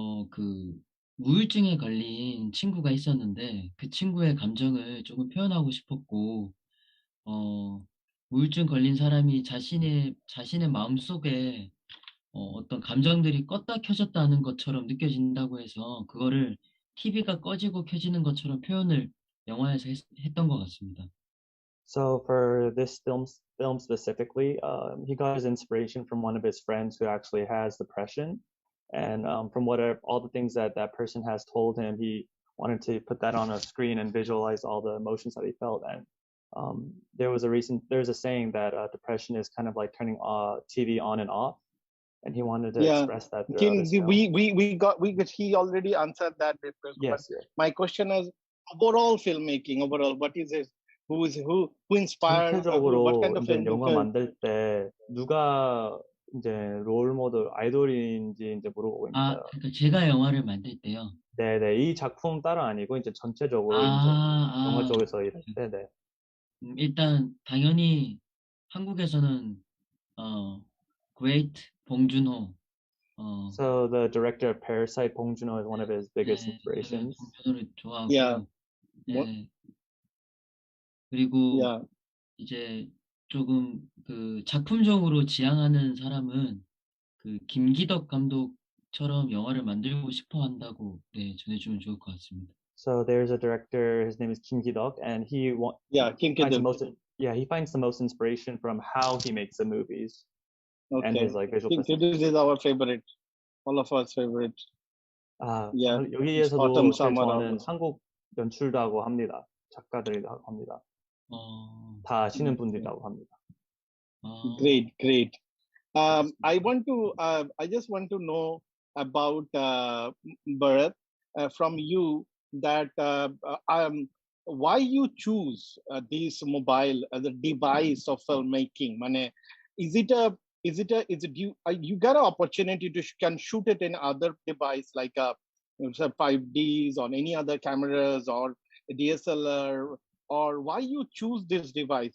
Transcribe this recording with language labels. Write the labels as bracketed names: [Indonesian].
[Korean] 그 우울증에 걸린 친구가 있었는데 그 친구의 감정을 조금 표현하고 싶었고, 우울증 걸린 사람이 자신의 마음속에 어떤 감정들이 껐다 켜졌다 하는 것처럼 느껴진다고 해서 그거를 TV가 꺼지고 켜지는 것처럼 표현을 영화에서 했던 것 같습니다. [English] So for this film specifically, he got his inspiration from one of his friends who actually has depression, and from all the things that person has told him, he wanted to put that on a screen and visualize all the emotions that he felt. And there's a saying that depression is kind of like turning TV on and off, and he wanted to express that throughout his film. He already answered that. Yes. My question is overall filmmaking. Overall, what is it? Who inspired? What kind of film? [Korean] 영화 만들 때 누가 이제 롤 모델 아이돌인지 이제 물어보고 있는데요. 그러니까 제가 영화를 만들 때요. 네네, 이 작품 따로 아니고 이제 전체적으로 이제 영화 쪽에서 일할 때. 네. 일단 당연히 한국에서는 Great 봉준호. [English] So the director of Parasite, Bong Joon-ho, is one of his biggest inspirations. [Korean] 봉준호를 좋아하고. [English] Yeah. [Korean] 네. 그리고 이제 조금 그 작품적으로 지향하는 사람은 그 김기덕 감독처럼 영화를 만들고 싶어 한다고 전해주면 좋을 것 같습니다. [English] So there's a director, his name is Kim Ki-duk, and he finds the most inspiration from how he makes the movies. Okay. And his like visual. This is our favorite, all of us favorite. [Korean] 여기에서도 저는 한국 연출도 하고 합니다. 작가들이도 하고 합니다. 다 아시는 분들이라고 합니다. [English] Great. I just want to know about Beraat from you. that why you choose this mobile as a device of filmmaking. Mane, is it you got an opportunity to can shoot it in other device like a 5Ds on any other cameras or a DSLR, or why you choose this device?